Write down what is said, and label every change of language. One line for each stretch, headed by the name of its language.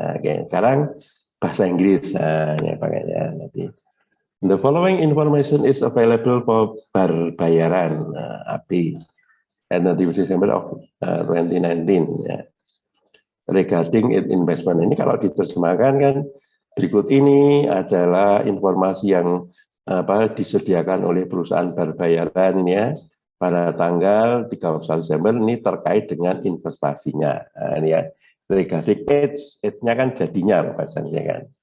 Indonesian: Oke, sekarang bahasa Inggris. Nah, ini pakainya nanti.
English: The following information is available for bayaran AP at the December of 2019 ya. Regarding investment
Indonesian: ini kalau diterjemahkan kan berikut ini adalah informasi yang disediakan oleh perusahaan berbayaran ya pada tanggal 31 Desember ini terkait dengan investasinya. Nah, ini ya regarding age-nya kan jadinya bahasanya kan.